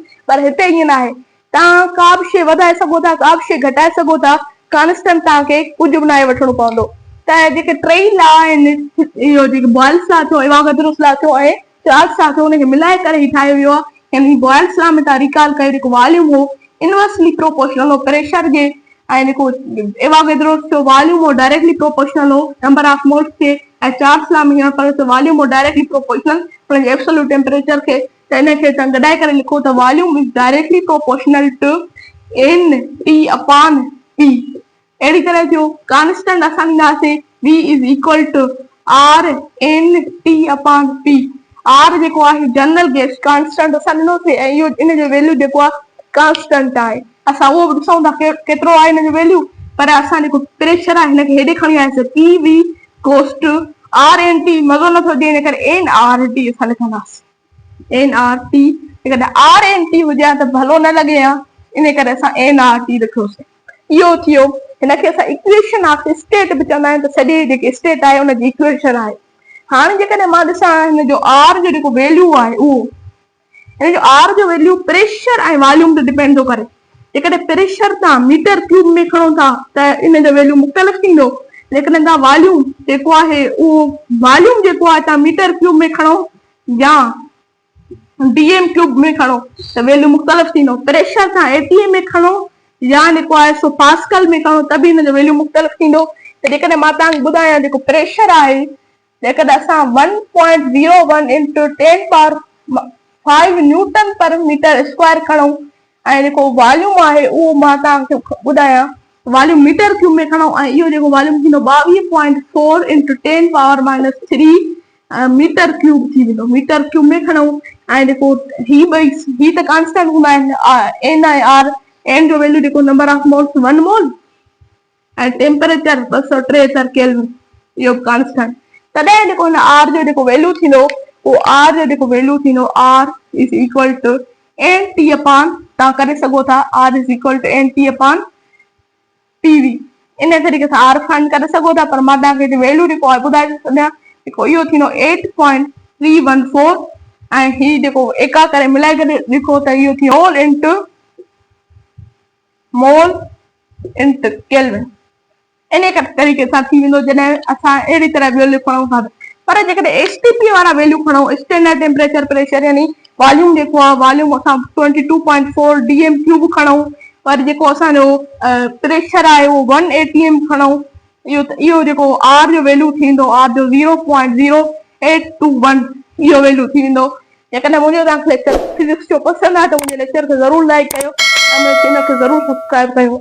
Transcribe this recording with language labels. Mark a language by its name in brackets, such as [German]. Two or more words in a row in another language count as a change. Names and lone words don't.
[Sindhi] पर हिते ईअं न आहे, तव्हां का बि शइ वधाए सघो था, का बि शइ घटाए सघो था, कांस्टेंट तव्हांखे कुझु बि न आहे वठणो पवंदो। त जेके टई लॉ आहिनि, इहो जेके बॉयल्स लॉ थियो, एवोगैड्रो लॉ थियो ऐं चार्ल्स लॉ थियो, उनखे मिलाए करे ई ठाहियो वियो आहे। यानी बॉयल्स लॉ में तव्हां रिकॉल कयो, जेको वॉल्यूम हो [English] inversely proportional [Sindhi] हो प्रेशर जे, ऐं जेको एवोगैड्रो थियो वॉल्यूम हो [English] directly proportional [Sindhi] हो [English] number of moles [Sindhi] के, ऐं चार्ल्स लॉ में हीअंर पर त वॉल्यूम हो [English] directly proportional [Sindhi] हुनजे [English] absolute temperature [Sindhi] खे। त इनखे तव्हां गॾाए करे लिखो त [English] volume is directly proportional to n T upon P. [Sindhi] अहिड़ी तरह जो कांस्टेंट असां ॾींदासीं [English] v is equal to R n T upon P. [Sindhi] आर जेको आहे [English] general gas constant [Sindhi] असां ॾिनोसीं ऐं इहो इन जो वैल्यू जेको आहे कांस्टेंट आहे। असां उहो बि ॾिसूं था केतिरो आहे हिन जो वैल्यू, पर असां जेको प्रेशर आहे हिनखे हेॾे खणी आयासीं [English] P V goes to R n T. [Sindhi] मज़ो नथो अचे, इन करे [English] n R T [Sindhi] असां लिखंदासीं। [English] n R T [Sindhi] जेकॾहिं [English] R n T [Sindhi] हुजे हा त भलो न लॻे हा, इन करे असां [English] n R T [Sindhi] लिखियोसीं। इहो थियो, हिनखे असां [English] equation of state [Sindhi] बि चवंदा आहियूं। त सॼी जेकी स्टेट आहे उनजी इक्वेशन आहे। हाणे जेकॾहिं मां ॾिसां हिन जो आर जो जेको वैल्यू आहे, उहो हिन जो आर जो वैल्यू प्रेशर ऐं वॉल्यूम ते डिपेंड थो करे। जेकॾहिं प्रेशर तव्हां [English] meter cube [Sindhi] में खणो था त इन जो वैल्यू मुख़्तलिफ़ थींदो। जेकॾहिं तव्हां वॉल्यूम जेको आहे उहो वॉल्यूम जेको आहे तव्हां [English] meter cube [Sindhi] में खणो या [English] dm cube [Sindhi] में खणो त वैल्यू मुख़्तलिफ़ थींदो। प्रेशर तव्हां एटीएम में खणो या जेको आहे सो पास्कल में खणो त बि हिन जो वैल्यू मुख़्तलिफ़ थींदो। त जेकॾहिं मां तव्हांखे ॿुधायां जेको प्रेशर आहे, जेकॾहिं असां [English] 1.01 into 10 power 5 newton per meter square [Sindhi] खणूं ऐं जेको वॉल्यूम आहे उहो मां तव्हांखे ॿुधायां [English] volume meter cube [Sindhi] में खणूं ऐं इहो जेको वॉल्यूम थींदो [English] 22.4 into 10 power -3 meter cube [Sindhi] थी वेंदो। [English] meter cube [Sindhi] में खणूं ऐं जेको ही त कांस्टेंट हूंदा आहिनि एन ऐं आर। एन जो वैल्यू जेको [English] number of moles 1 mole [Sindhi] ऐं टेम्परेचर 273 केल्विन, इहो कांस्टेंट। तॾहिं जेको हिन आर जो जेको वैल्यू थींदो, उहो आर जो जेको वैल्यू थींदो [English] R is equal to n T upon, [Sindhi] तव्हां करे सघो था [English] R is equal to n T upon TV. [Sindhi] इन तरीक़े सां [English] R find [Sindhi] करे सघो था, पर मां तव्हांखे वैल्यू जेको आहे ॿुधाए थी छॾियां। जेको इहो थींदो 8.314 ऐं ही जेको एका करे मिलाए करे लिखो त इहो थी [English] hole into mole into kelvin. [Sindhi] इन तरीक़े सां थी वेंदो जॾहिं असां अहिड़ी तरह वैल्यू खणूं था। पर जेकॾहिं एसटीपी वारा वैल्यू खणो, [English] standard temperature pressure [Sindhi] यानी वॉल्यूम जेको आहे वॉल्यूम असां 22.4 [English] dm cube [Sindhi] खणूं, पर जेको असांजो प्रेशर आहे उहो 1 एटीएम खणूं, इहो जेको आर जो वैल्यू थींदो आर जो 0.0821 इहो वैल्यू थी वेंदो। जेकॾहिं मुंहिंजो तव्हांखे [English] lecture physics [Sindhi] जो पसंदि आहे त मुंहिंजे लेक्चर खे ज़रूरु लाइक कयो ऐं मुंहिंजे चैनल खे ज़रूरु सब्सक्राइब कयो।